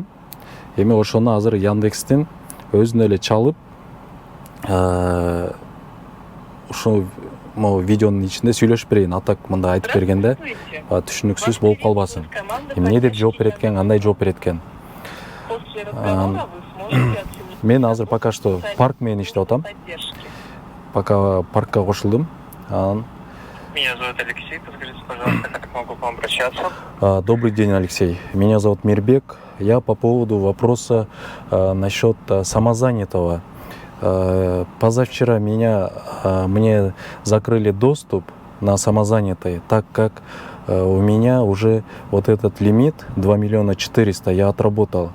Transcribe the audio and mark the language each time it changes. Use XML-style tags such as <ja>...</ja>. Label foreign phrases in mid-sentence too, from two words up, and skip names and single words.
<ky>Эми ошону азыр Яндекстин өзүнө эле чалып, ушул видеонун ичинде сүйлөшүп берейин. Атак мындай айтып бергенде түшүнүксүз болуп калбасын. Эмне деп жооп берет экен, кандай жооп берет экен. Мен азыр</ky> <ru>пока что</ru> <ky>парк менен иштеп атам. Пока паркка кошулдум.</ky> <ru>Меня зовут Алексей, подскажите, пожалуйста, как могу к вам обращаться? Добрый день, Алексей. Меня зовут Мирбек. Я по поводу вопроса насчет самозанятого. Позавчера мне закрыли доступ на самозанятый, так как у меня уже вот этот лимит 2 400 000 я отработал.</ru>